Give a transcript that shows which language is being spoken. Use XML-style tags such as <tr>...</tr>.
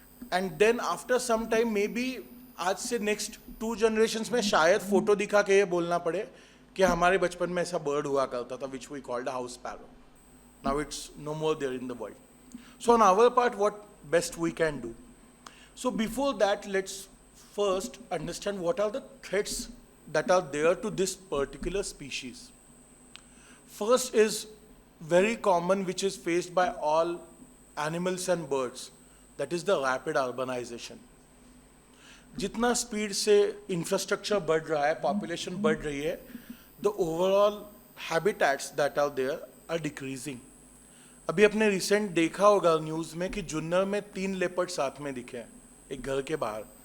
<en>And then after some time, maybe</en> <hi>आज से next 2 generations में शायद फोटो दिखा के ये बोलना पड़े कि हमारे बचपन में ऐसा bird हुआ करता था,</hi> <en>which we called a house sparrow. Now it's no more there in the world. So on our part, what best we can do. So before that, let's first understand what are the threats that are there to this particular species. First is very common, which is faced by all animals and birds. That is the rapid urbanization.</en> <hi>जितना speed से infrastructure बढ़ रहा है, population बढ़ रही है,</hi> <en>the overall habitats that are there are decreasing.</en> <hi>अभी अपने रिसेंट देखा होगा न्यूज़ में कि जुन्नर में 3 लेपर्ड साथ में दिखे हैं एक घर के बाहर.</hi>